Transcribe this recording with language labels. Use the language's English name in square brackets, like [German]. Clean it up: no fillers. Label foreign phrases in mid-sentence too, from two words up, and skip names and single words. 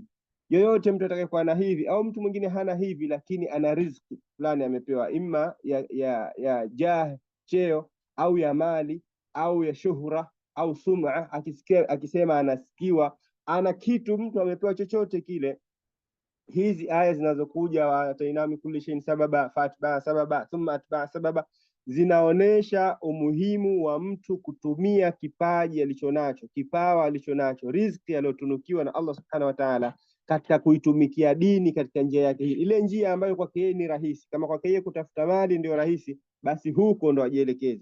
[Swahili] Yoyote mtu atakayekuwa na hivi, au mtu mwingine hana hivi lakini ana riziki fulani amepewa, imma ya jah, cheo, au ya mali, au ya shuhra, au sum'a, akisema anasikiwa, ana kitu, mtu amepewa chochote kile. Hizi aya zinazokuja [Arabic] وآتيناه كل شيء سببا فأتبع سببا ثم أتبع سببا, [Swahili] zinaonesha umuhimu wa mtu kutumia kipaji alichonacho, kipawa alichonacho, riziki aliyotunukiwa na Allah [Arabic] سبحانه وتعالى, [Swahili] katika kuitumikia dini katika njia yake hii, ile njia ambayo kwake yeye ni rahisi. Kama kwake yeye kutafuta mali ndio rahisi, basi huko ndo ajielekeze.